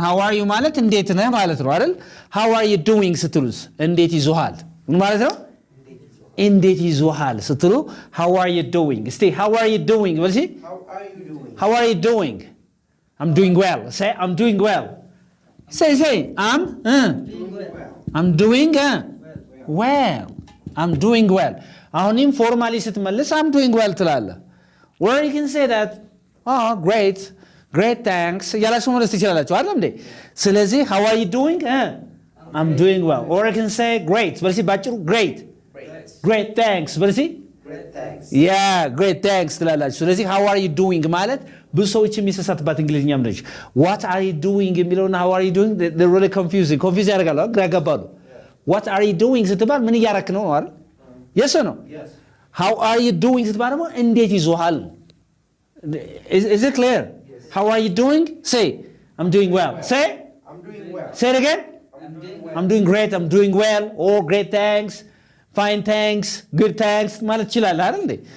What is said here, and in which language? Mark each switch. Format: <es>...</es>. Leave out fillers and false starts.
<en>how are you</en> <am>ማለት እንዴት ነህ ማለት ነው አይደል?</am> <en>how are you doing</en> <am>ስትሉስ እንዴት ይዞሃል ምን ማለት ነው? እንዴት ይዞሃል ስትሉ</am> <en>how are you doing? እስቲ how are you doing?</en> <am>በል እስቲ</am> <en>How are you doing? how are you doing? I'm doing well. Say I'm doing well. Say I'm Doing well. I'm doing well. I'm doing well.</en> <am>አሁን ኢንፎርማሊ ስትመልስ</am> <en>I'm doing well ትላለህ። Or you can say that great thanks</en> <am>እያላችሁ መለስ ትችላላችሁ አይደል እንዴ?</am> <en>ስለዚህ how are you doing? I'm doing well. Or you can say great</en> <am>በል እስቲ ባጭሩ</am> <en>great thanks</en> <am>በል እስቲ</am> <en>Great thanks. great thanks</en> <am>ትላላችሁ። ስለዚህ</am> <en>how are you doing</en> <am>ማለት ብዙ ሰዎች የሚሰሳትባት እንግሊዝኛም ነች።</am> <en>what are you doing የሚለውና how are you doing they're really confusing confuse</en> <am>ያደርጋሉ ግራ ያጋባሉ።</am> <en>what are you doing</en> <am>ስትባል ምን እያረክ ነው አይደል?</am> <en>yes or no? Yes. how are you doing</en> <am>ስትባል ደግሞ እንዴት ይዞሃል?</am> <en>is it clear? Yes. how are you doing? say I'm doing well. say I'm doing well. say it again. I'm doing well. I'm doing great. I'm doing well. or great thanks. fine thanks. good thanks</en> <am>ማለት ይችላል አይደል እንዴ?</am>